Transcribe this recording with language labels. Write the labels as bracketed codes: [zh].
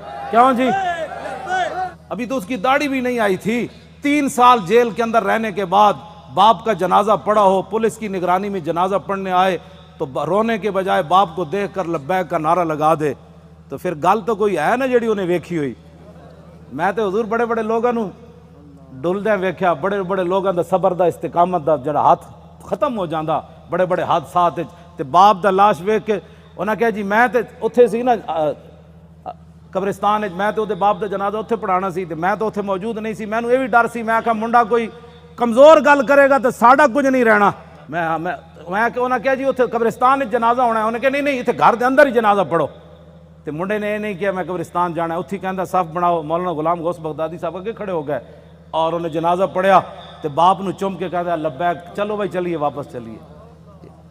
[ur] کیوں جی ابھی تو اس کی داڑھی بھی نہیں آئی تھی. 3 سال جیل کے اندر رہنے کے بعد باپ کا جنازہ پڑا ہو پولیس کی نگرانی میں جنازہ پڑھنے آئے تو رونے کے بجائے باپ کو دیکھ کر لبیک کا نعرہ لگا دے [pa] تو پھر گل تو کوئی ہے نا جڑی انہیں ویکھی ہوئی. میں تو حضور بڑے بڑے لوگوں ڈلدیں ویکھیا بڑے بڑے لوگوں دا صبر دا استقامت دا جڑا ہاتھ ختم ہو جاندہ بڑے بڑے حادثات تے باپ دا لاش ویکھ کے انہاں کہا جی میں تے اتھے سی نا قبرستان میں تے باپ دا جنازہ اتھے پڑھانا سی تے میں تو اتھے موجود نہیں سی. مینوں یہ بھی ڈر سی میں کہا منڈا کوئی کمزور گل کرے گا تو ساڑا کچھ نہیں رہنا. میں کہ انہاں کہا جی اتھے قبرستان جنازہ ہونا ہے. انہیں کہا نہیں اتھے گھر دے اندر ہی جنازہ پڑھو. تے منڈے نے یہ نہیں کیا میں قبرستان جانا ہے. اتھی کہندا صف بناؤ. مولانا غلام غوث بغدادی صاحب اگے کھڑے ہو گئے اور انہیں جنازہ پڑھیا تے باپ نو چم کے کہتا لبیک چلو بھائی چلیے واپس چلیے.